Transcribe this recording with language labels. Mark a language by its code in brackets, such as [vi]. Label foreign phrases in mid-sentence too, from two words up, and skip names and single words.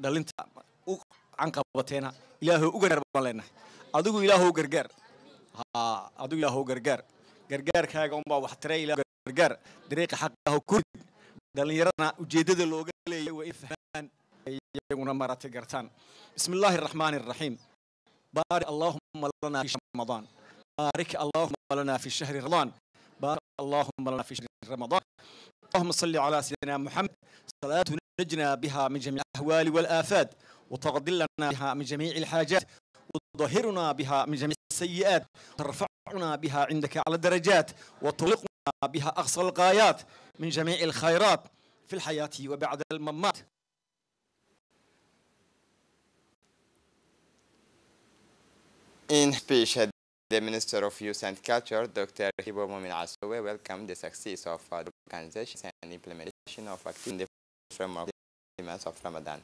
[so] dhalinta u canqabateena ilaahay u gargaar baan leenahay adigu ilaahay gargaar adigu ilaahay gargaar gargaarkaaga un baa wax tiray ilaahay gargaar dariiqa xaqaha ku dhalinyarada ujeedada looga leeyahay way fahmaan iyaguna maaragtay gartaan [ar] بسم الله الرحمن الرحيم بارك اللهم لنا في رمضان بارك اللهم لنا في شهر رمضان بارك اللهم لنا في شهر رمضان baarik allahumma lana fi shahri ramadan اللهم صل على سيدنا محمد صلاة نجنا بها من جميع الأهوال والآفات وتغضي لنا بها من جميع الحاجات وتطهرنا بها من جميع السيئات وترفعنا بها عندك على الدرجات وتطلقنا بها أقصى الغايات من جميع الخيرات في الحياة وبعد الممات. [en] In speech, the Minister of Youth and Culture, Dr. Hibo Momin Asowe, welcomed the success of the organization and implementation of activities in the framework of the month of Ramadan.